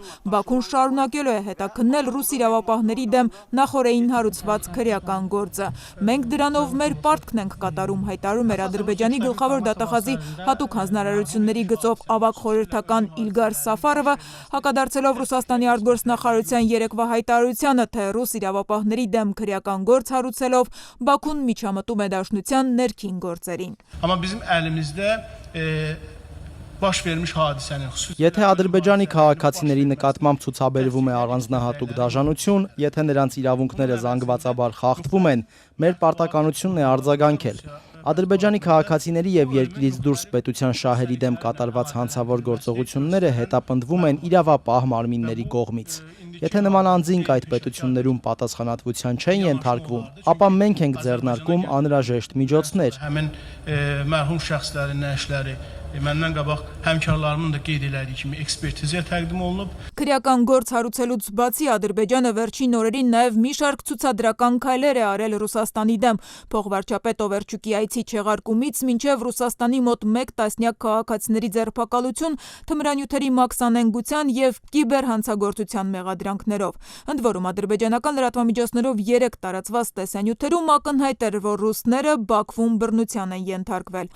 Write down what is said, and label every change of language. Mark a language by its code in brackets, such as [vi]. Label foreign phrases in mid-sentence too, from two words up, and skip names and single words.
[hy] Բաքուն շարունակելու է հետաքննել ռուս իրավապահների դեմ նախօրեին հարուցված քրեական գործը։ Մենք դրանով մեր պարտքն ենք կատարում, հայտարարում էր Ադրբեջանի գլխավոր դատախազի հատուկ հանձնարարությունների գծով ավագ խորհրդական Իլգար Սաֆարովը, հակադարձելով Ռուսաստանի արտգործնախարարության երեկվա հայտարարությանը, թե ռուս իրավապահների դեմ քրեական գործ հարուցելով Բաքուն միջամտում է դաշնության ներքին գործերին։ [az] Amma bizim əlimizdə baş vermiş hadisənin xüsusi [hy] Եթե Ադրբեջանի քաղաքացիների նկատմամբ ցուցաբերվում է առանձնահատուկ դաժանություն, եթե նրանց իրավունքները զանգվածաբար խախտվում են, մեր պարտականությունն է արձագանքել։ Ադրբեջանի քաղաքացիների եւ երկրից դուրս պետության շահերի դեմ կատարված հանցավոր գործողությունները հետապնդվում են իրավապահ մարմինների կողմից։ Եթե նման անձինք այդ պետություններում պատասխանատվության չեն ենթարկվում, ապա մենք ենք ձեռնարկում անհրաժեշտ միջոցներ։ [az] həmin mərhum şəxslərin nəşləri məndən qabaq həmkarlarımın da qeyd elədiyi kimi ekspertizaya təqdim olunub. [hy] Քրեական գործ հարուցելուց բացի Ադրբեջանը վերջին օրերին նաև մի շարք ցուցադրական քայլեր է արել Ռուսաստանի դեմ։ Փոխվարչապետ Օվերչուկի այցի չեղարկումից մինչև Ռուսաստանի մոտ 1 տասնյակ քաղաքացիների ձերբակալություն, թմրանյութերի մաքսանենգության եւ կիբերհանցագործության մեղադրանքներով։ Ընդ որում ադրբեջանական լրատվամիջոցներով 3 տարածված տեսանյութերում ակնհայտ էր, որ ռուսները Բաքվում բռնության են ենթարկվել։